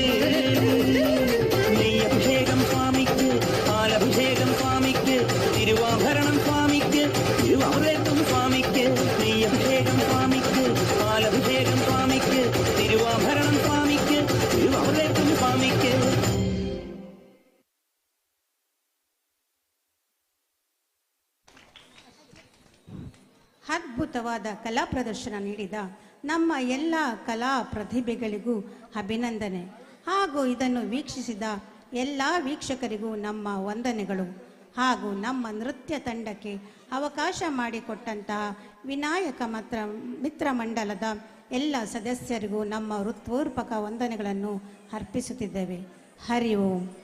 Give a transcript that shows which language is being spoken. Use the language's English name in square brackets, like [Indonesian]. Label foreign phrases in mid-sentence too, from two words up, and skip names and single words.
[Malayalam] നെയ്യഭിഷേകം സ്വാമിക്ക്, പാലഭിഷേകം സ്വാമിക്ക്, തിരുവാഭരണം സ്വാമിക്ക്, തിരുവാഭരണം സ്വാമിക്ക്. നെയ്യഭിഷേകം സ്വാമിക്ക്, പാലഭിഷേകം സ്വാമിക്ക്, തിരുവാഭരണം സ്വാമിക്ക്, തിരുവാഭരണം സ്വാമിക്ക്. [Kannada] ಅದ್ಭುತವಾದ ಕಲಾ ಪ್ರದರ್ಶನ ನೀಡಿದ ನಮ್ಮ ಎಲ್ಲ ಕಲಾ ಪ್ರತಿಭೆಗಳಿಗೂ ಅಭಿನಂದನೆ ಹಾಗೂ ಇದನ್ನು ವೀಕ್ಷಿಸಿದ ಎಲ್ಲ ವೀಕ್ಷಕರಿಗೂ ನಮ್ಮ ವಂದನೆಗಳು ಹಾಗೂ ನಮ್ಮ ನೃತ್ಯ ತಂಡಕ್ಕೆ ಅವಕಾಶ ಮಾಡಿಕೊಟ್ಟಂತಹ ವಿನಾಯಕ ಮಿತ್ರ ಮಂಡಲದ ಎಲ್ಲ ಸದಸ್ಯರಿಗೂ ನಮ್ಮ ಹೃತ್ಪೂರ್ವಕ ವಂದನೆಗಳನ್ನು ಅರ್ಪಿಸುತ್ತಿದ್ದೇವೆ. ಹರಿ ಓಂ.